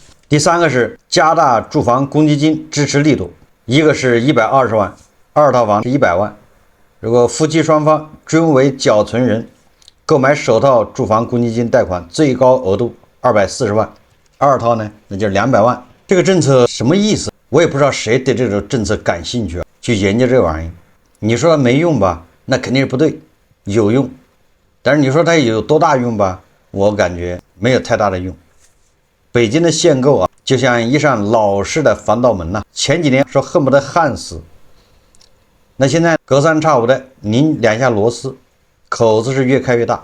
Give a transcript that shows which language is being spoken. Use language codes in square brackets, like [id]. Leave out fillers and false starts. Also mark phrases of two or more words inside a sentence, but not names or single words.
[zh] 第三個是加大住房公積金支持力度，一個是120萬，2套房是100萬，如果夫妻雙方均為繳存人，購買首套住房公積金貸款最高額度240萬，2套呢那就是200萬。這個政策什麼意思？我也不知道誰對這種政策感興趣去研究這玩意。你說沒用吧，那肯定是不對，有用。但是你說它有多大用吧，我感觉沒有太大的用。北京的限购就像一扇老式的防盜門前幾年說恨不得焊死，那現在隔三差五的擰2下螺絲，口子是越開越大。